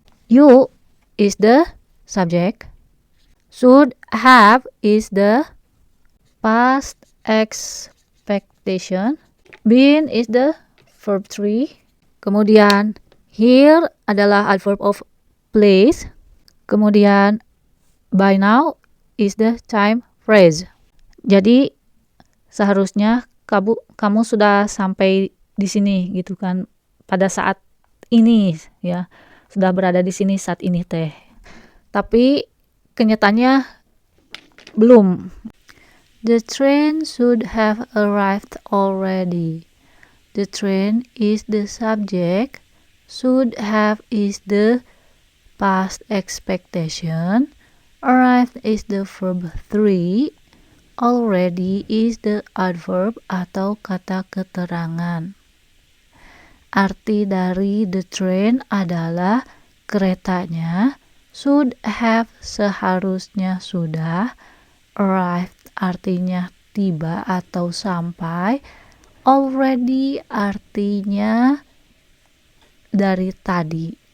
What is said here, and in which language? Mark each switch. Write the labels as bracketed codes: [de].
[en] You is the subject, should have is the past expectation, been is the verb 3, [id] kemudian [en] here [id] adalah [en] adverb of place, kemudian by now is the time phrase. [id] Jadi seharusnya kamu sudah sampai di sini gitu kan pada saat ini ya, sudah berada di sini saat ini teh. Tapi kenyataannya belum. [en] The train should have arrived already. The train is the subject, should have is the past expectation, arrived is the verb 3, already is the adverb [id] atau kata keterangan. Arti dari [en] the train [id] adalah keretanya. [en] Should have [id] seharusnya sudah. Arrived artinya tiba atau sampai. Already artinya dari tadi.